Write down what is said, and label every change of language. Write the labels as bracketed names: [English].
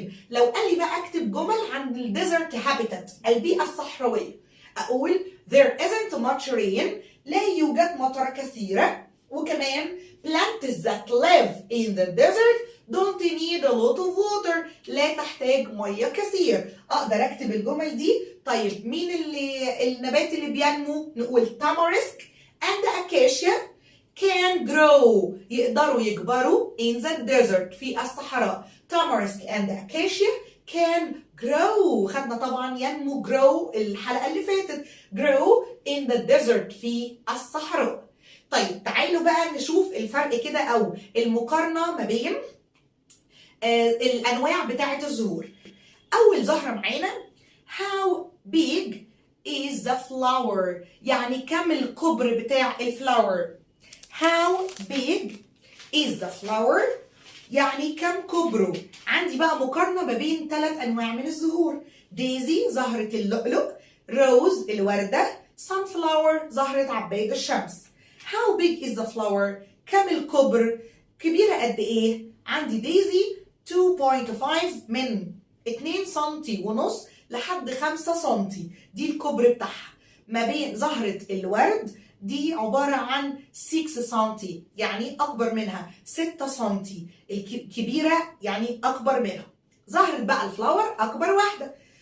[Arabic] لو قال لي بقى اكتب جمل عن الديزرت هابيتات البيئة الصحراوية اقول [English] there isn't much rain [Arabic] لا يوجد مطر كثيرة. [English] وكمان plants that live in the desert don't need a lot of water [Arabic] لا تحتاج مية كثير. اقدر اكتب الجمل دي. طيب مين النبات اللي بينمو؟ نقول تامارسك [English] and acacia can grow [Arabic] يقدروا يكبروا [English] in the desert [Arabic] في الصحراء. [English] tamarisk and acacia can grow [Arabic] خدنا طبعا ينمو [English] grow [Arabic] الحلقة اللي فاتت [English] grow in the desert [Arabic] في الصحراء. طيب تعالوا بقى نشوف الفرق كده او المقارنة ما بين الانواع بتاعة الزهور. اول زهرة معانا [English] how big is the flower [Arabic] يعني كم الكبر بتاع الفلاور. [English] How big is the flower [Arabic] يعني كم كبره. عندي بقى مقارنة ما بين 3 أنواع من الزهور. دايزي زهرة اللؤلؤ، روز الوردة، sunflower زهرة عباد الشمس. [English] how big is the flower [Arabic] كم الكبر كبيرة قد ايه عندي دايزي 2.5 من 2 سنتي ونص لحد 5 سنتي دي الكبر بتاعها ما بين زهرة الورد دي عبارة عن 6 سنتي يعني أكبر منها 6 سنتي الكبيرة يعني أكبر منها زهرة بقى الفلاور أكبر واحدة